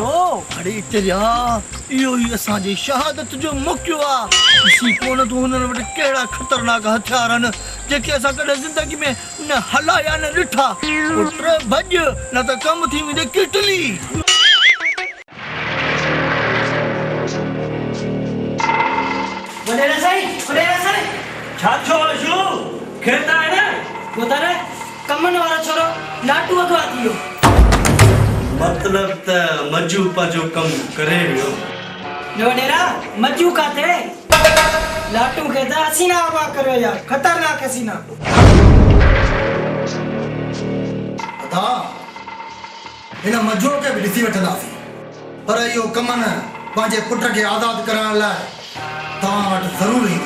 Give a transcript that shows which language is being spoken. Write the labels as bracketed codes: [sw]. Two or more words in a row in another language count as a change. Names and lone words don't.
[sd] अरे चरिया इहो ई असांजी शहादत जो मौक़ो आहे ॾिसी कोन तूं हुननि वटि कहिड़ा ख़तरनाक हथियार आहिनि जेके असां कॾहिं ज़िंदगी में न हलाया न ॾिठा पुट भॼ न त कमु थी वेंदे किटली। छा थियो आशू खेता है ना ॿुधाए कमनि वारो छोरो लाटू अॻिवां थी वियो मतलब त मजू पंहिंजो कम करे वियो ॿियो ॾेरा मजू काथे लाटू खे त हसीना अॻिवां करियो यार ख़तरनाक हसीना अदा हिन मजूर खे बि ॾिसी वठंदासीं पर इहो कमु न पंहिंजे पुट खे आज़ादु करण लाइ तव्हां वटि ज़रूरु ईंदो।